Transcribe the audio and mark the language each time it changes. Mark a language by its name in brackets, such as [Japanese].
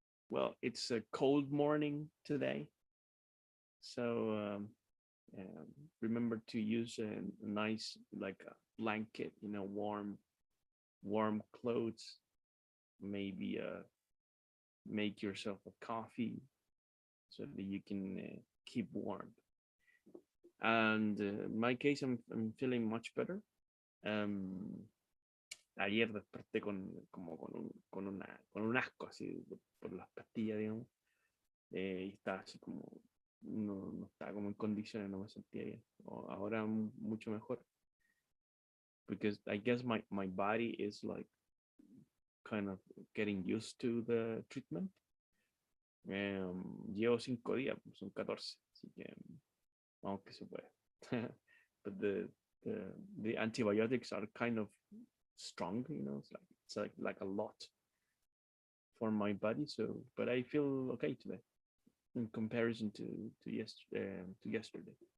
[English] Well, it's a cold morning today, so remember to use a nice like a blanket, warm clothes. Maybe make yourself a coffee so that you can keep warm. And in my case, I'm feeling much better. [Spanish] Um, Ayer desperté con un asco así por las pastillas, digamos. Y estaba así como, no estaba como en condiciones, no me sentía bien. Ahora mucho mejor. [English] Because I guess my body is like kind of getting used to the treatment. [Spanish] Llevo 5 días, son 14, así que vamos que se puede. [English] But the antibiotics are kind of strong, it's like a lot for my body. So, but I feel okay today in comparison to yesterday.